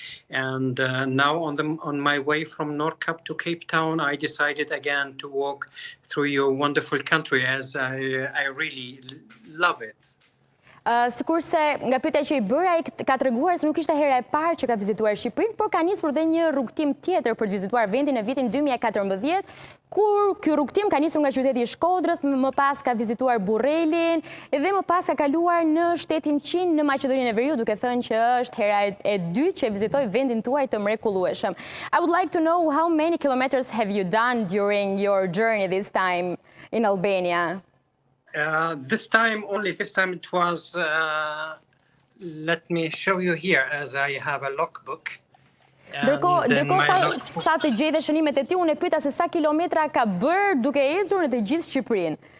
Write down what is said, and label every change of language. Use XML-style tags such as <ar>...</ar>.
<en>And now on my way from Nordkap to Cape Town, I decided again to walk through your wonderful country, as I really love it.</en> <sq>Sikurse nga pyetja që i bëra, ai ka treguar se nuk ishte hera e parë që ka vizituar Shqipërinë, por ka nisur dhe një rrugtim tjetër për të vizituar vendin në vitin 2014, kur ky rrugtim ka nisur nga qyteti i Shkodrës, më pas ka vizituar Burrelin dhe më pas ka kaluar në shtetin Qin në Maqedoninë e Veriut, duke thënë që është hera e dytë që vizitoi vendin tuaj të mrekullueshëm.</sq> <en>I would like to know how many kilometers have you done during your journey this time in Albania? This time it was, let me show you here, as I have a logbook.</en> <sq>Ndërkohë sa të gjej dhe shënimet e tij, unë e pyeta se sa kilometra ka bërë duke ecur në të gjithë Shqipërinë.</sq>